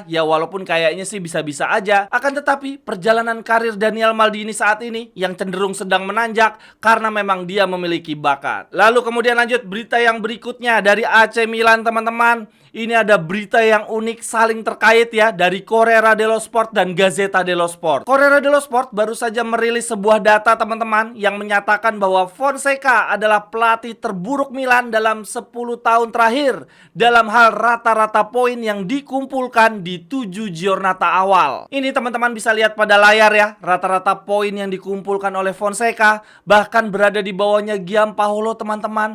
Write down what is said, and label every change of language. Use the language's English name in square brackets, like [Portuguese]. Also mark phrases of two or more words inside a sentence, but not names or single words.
[Indonesian] Ya walaupun kayaknya sih bisa-bisa aja. Akan tetapi perjalanan karir Daniel Maldini saat ini yang cenderung sedang menanjak karena memang dia memiliki bakat. Lalu kemudian lanjut berita yang berikutnya dari AC Milan teman-teman. Ini ada berita yang unik saling terkait ya dari Corriere dello Sport dan Gazzetta dello Sport. Corriere dello Sport baru saja merilis sebuah data teman-teman yang menyatakan bahwa Fonseca adalah pelatih terburuk Milan dalam 10 tahun terakhir dalam hal rata-rata poin yang dikumpulkan di 7 giornata awal. Ini teman-teman bisa lihat pada layar ya, rata-rata poin yang dikumpulkan oleh Fonseca bahkan berada di bawahnya Giampaolo teman-teman.